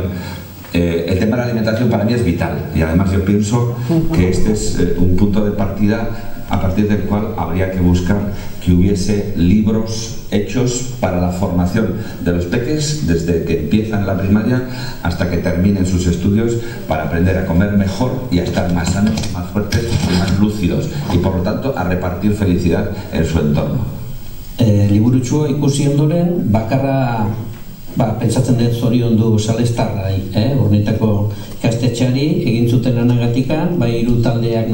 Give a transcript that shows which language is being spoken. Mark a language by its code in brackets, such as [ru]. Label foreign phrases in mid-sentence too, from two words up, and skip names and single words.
[es] El tema de la alimentación para mí es vital y además yo pienso que este es un punto de partida a partir del cual habría que buscar que hubiese libros hechos para la formación de los peques desde que empiezan la primaria hasta que terminen sus estudios, para aprender a comer mejor y a estar más sanos, más fuertes y más lúcidos y por lo tanto a repartir felicidad en su entorno. [eu] Liburutxo ikusi ondoren bakarra pentsatzen dut zoriondu Salestarrai, Urnietako ikastetxeari egin zuten lanagatikan, bai hiru taldeak